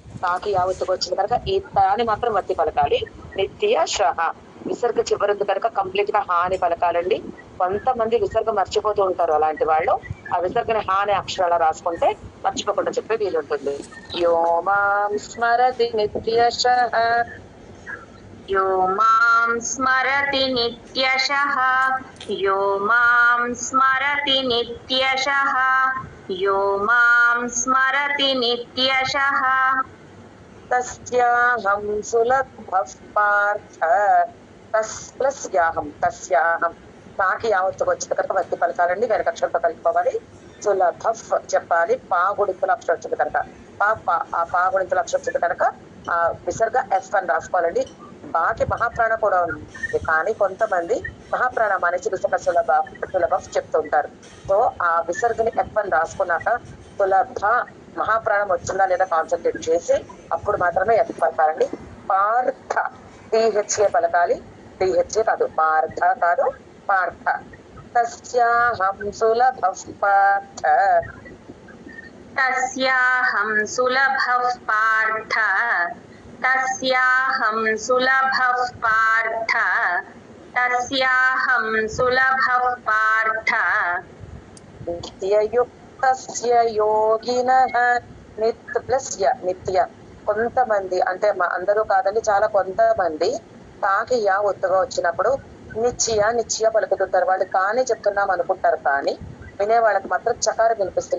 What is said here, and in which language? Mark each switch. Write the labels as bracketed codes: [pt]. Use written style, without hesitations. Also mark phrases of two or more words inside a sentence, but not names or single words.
[te] తాకి యావత్తుకు వచ్చింది కనుక ఈ తాని మాత్రం వత్తి పలకాలి. నిత్య షహ విసర్గ చివరింది కనుక కంప్లీట్ గా హా అని పలకాలండి. కొంతమంది విసర్గ మర్చిపోతూ ఉంటారు. అలాంటి వాళ్ళు ఆ విసర్గని హా అనే అక్షరాలు రాసుకుంటే మర్చిపోకుండా చెప్పే వీలుంటుంది. [sa] यो मां स्मरति नित्यशः यो मां स्मरति नित्यशः यो मां स्मरति नित्यशः यो मां स्मरति नित्यशः तस्याहं सुलभः पार्थ [te] తస్ ప్లస్ యాహం తస్యాహం తాకి యావత్తుకు వచ్చిన కనుక వత్తి పలకాలండి. వెనక అక్షరంతో కలుపుకోవాలి. సులభఫ్ చెప్పాలి. పా గుడింపుల అక్షరం వచ్చింది కనుక ఆ పా గుడింపుల అక్షరం వచ్చింది కనుక ఆ విసర్గ ఎఫ్ అని రాసుకోవాలండి. బాకి మహాప్రాణ కూడా ఉంది కానీ కొంతమంది మహాప్రాణ అనేసి విసర్గ సులభఫ్ చెప్తుంటారు. సో ఆ విసర్గని ఎఫ్ అని రాసుకున్నాక సులభ మహాప్రాణం వచ్చిందా లేదా కాన్సన్ట్రేట్ చేసి అప్పుడు మాత్రమే ఎఫ్ పలకాలండి. పార్థ టీహెచ్ఏ పలకాలి. టీహెచ్ఏ కాదు, పార్థ కాదు, పార్థ. [sa] तस्याहं सुलभः पार्थ तस्याहं सुलभः पार्थ तस्याहं सुलभः पार्थ तस्याहं सुलभः पार्थ नित्ययुक्तस्य योगिनः [te] నిత్ ప్లస్ య నిత్య. కొంతమంది అంటే అందరూ కాదండి, చాలా కొంతమంది తాకి యా ఒత్తుగా వచ్చినప్పుడు నిత్య పలుకుతుంటారు. వాళ్ళు కానీ చెప్తున్నాం అనుకుంటారు కానీ వినే వాళ్ళకి మాత్రం చకారం వినిపిస్తుంది.